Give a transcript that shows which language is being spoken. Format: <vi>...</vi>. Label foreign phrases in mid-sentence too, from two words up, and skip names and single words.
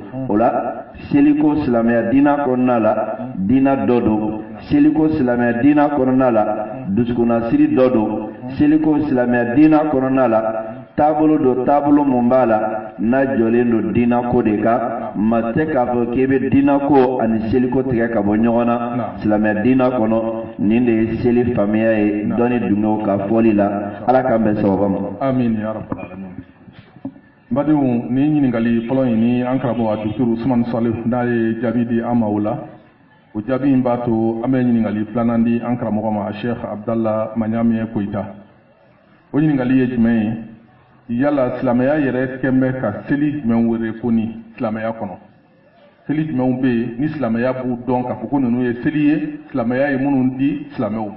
<bm>O la seliko silamɛya diinɛ kɔnɔna la diinɛ dɔ don seliko silamɛya diinɛ kɔnɔna la dusukunnasiri dɔ don seliko silamɛya diinɛ kɔnɔna la taabolo do taabolo mun b'a la n'a jɔlen do diinako de kan ma tɛ k'a fɔ k'i bɛ diinako ani seliko tigɛ ka bɔ ɲɔgɔn na silamɛya diinɛ kɔnɔ nin de ye seli faamuya ye dɔnni dunkew ka fɔli la ala k'an bɛn sababa ma.</bm> <ar>آمين يا رب العالمين.</ar> <bm>Badenw ni ɲininkali fɔlɔ in ni an karamɔgɔ Dr. Usman Salih n'a ye jaabi di an ma o la o jaabi in b'a to an bɛ ɲininkali filanan di an karamɔgɔ ma Sheikh Abdallah Maɲami Koyita. O ɲininkali ye jumɛn ye yala silamɛya yɛrɛ kɛn bɛ ka seli jumɛn wele ko ni silamɛya kɔnɔ seli jumɛnw bɛ yen ni silamɛya b'u dɔn k'a fɔ ko ninnu ye seli ye silamɛya ye minnu di silamɛw ma.</bm>